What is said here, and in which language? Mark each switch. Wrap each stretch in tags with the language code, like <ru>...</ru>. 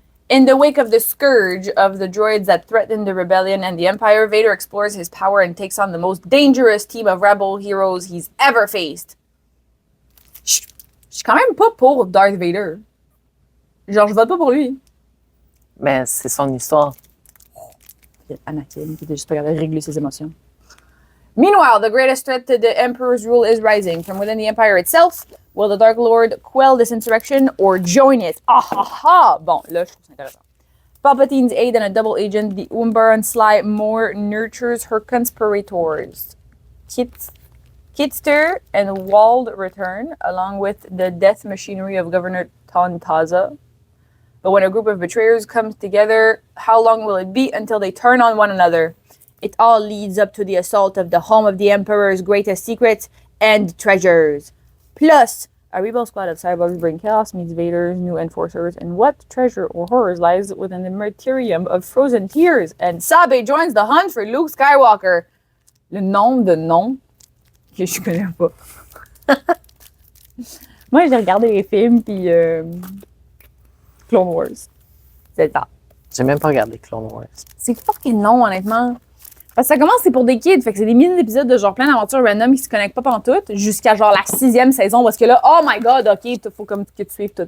<en>In the wake of the scourge of the droids that threaten the rebellion and the Empire, Vader explores his power and takes on the most dangerous team of rebel heroes he's ever faced.</en> <fr>Je suis quand même pas pour Darth Vader. Genre, je vote pas pour lui. Mais c'est son histoire. Anakin, qui était juste pas capable de régler ses émotions.</fr> <en>Meanwhile, the greatest threat to the Emperor's rule is rising. From within the Empire itself, will the Dark Lord quell this insurrection or join it? Ah ha ha!</en> <fr>Bon, là, je trouve ça intéressant.</fr> <en>Palpatine's aide and a double agent, the Umbaran Sly Moore nurtures her conspirators. Kitster and Wald return, along with the death machinery of Governor Tontaza. But when a group of betrayers comes together, how long will it be until they turn on one another? It all leads up to the assault of the home of the Emperor's greatest secrets and treasures. Plus, a rebel squad of cyborgs bring chaos meets Vader's new enforcers, and what treasure or horrors lies within the martyrium of frozen tears? And Sabe joins the hunt for Luke Skywalker.</en> <fr>Le nombre de noms que je connais pas. Moi, j'ai regardé les films, puis Clone Wars. C'est ça. J'ai même pas regardé Clone Wars. C'est fucking long, honnêtement. Parce que ça commence, c'est pour des kids. Fait que c'est des milliers d'épisodes de genre plein d'aventures random qui se connectent pas pantoute jusqu'à genre la 6e saison où est-ce que là,</fr> <en>oh my god, ok,</en> <fr>il faut comme que tu suives tout.</fr>